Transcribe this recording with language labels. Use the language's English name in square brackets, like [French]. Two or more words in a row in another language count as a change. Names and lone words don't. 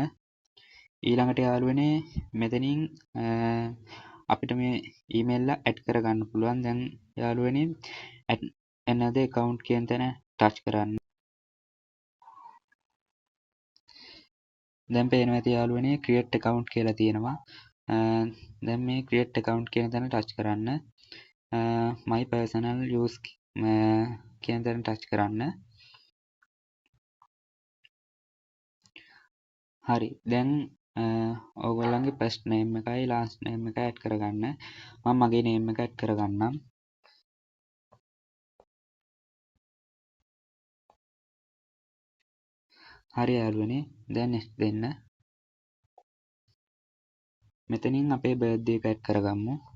[Sinhala] ඊළඟට යාළුවනේ මෙතනින් අපිට මේ ඊමේල් එක ඇඩ් කරගන්න පුළුවන්. දැන් යාළුවනේ [English] add another account [Sinhala] කියන තැන touch කරන්න. දැන් පේනවා ඇති යාළුවනේ [English] create account [Sinhala] කියලා තියෙනවා. දැන් මේ [English] create account [Sinhala] කියන තැන touch කරන්න. [English] my personal use [Sinhala] කියන තැන touch කරන්න. හරි. දැන් ඕගොල්ලන්ගේ [English] first name [Sinhala] එකයි [English] last name [Sinhala] එකයි add කරගන්න. මම මගේ name එක add කරගන්නම්. හරි යාළුවනේ, දැන් next දෙන්න. මෙතනින් අපේ birthday එක add කරගමු.